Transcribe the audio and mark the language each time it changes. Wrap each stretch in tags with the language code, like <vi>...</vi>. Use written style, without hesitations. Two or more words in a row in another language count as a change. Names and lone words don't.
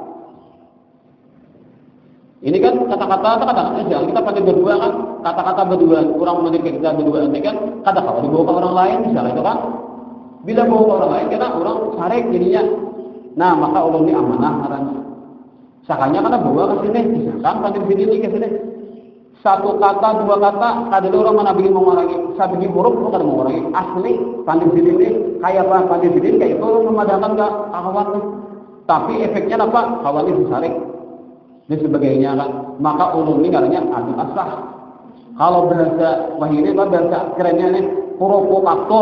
<bjn>Ini kan kata-kata kita pandir berdua kan, kata-kata berdua, orang mandir kita berdua ini kan kata-kata dibawa ke orang lain misalnya itu kan. Bila bawa ke orang lain karena orang sarek jadinya. Nah maka ulun ini amanah karena sakanya karena bawa ke sini, misalkan pandir sidin ini ke sini. Satu kata, 2 kata, kadang orang mana bikin mengurangi, saya bikin huruf, orang kadang mengurangi. Asli, pandir sidin ini, kayak apa? Pandir sidin kayak itu memadamkan ke kawan. Tapi efeknya apa? Kawan ini disarik. Dan sebagainya kan. Maka ulun ini katanya adu asah. Kalau bahasa wahini, bahasa kerennya ini, provokator.</bjn>